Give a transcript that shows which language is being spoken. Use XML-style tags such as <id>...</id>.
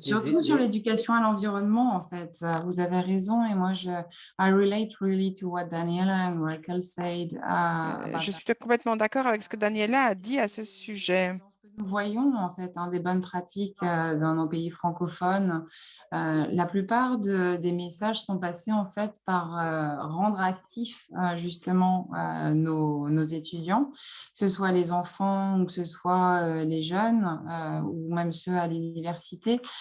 <fr>surtout sur l'éducation à l'environnement, en fait. Vous avez raison. Et moi,</fr> <en>I relate really to what Daniela and Raquel said about</en> <fr>Je</fr> <en>that.</en> <fr>suis complètement d'accord avec ce que Daniela a dit à ce sujet. Dans ce que nous voyons, en fait, des bonnes pratiques dans nos pays francophones, la plupart des messages sont passés, en fait, par rendre actifs, justement, nos étudiants, que ce soit les enfants ou que ce soit les jeunes ou même ceux à l'université.</fr>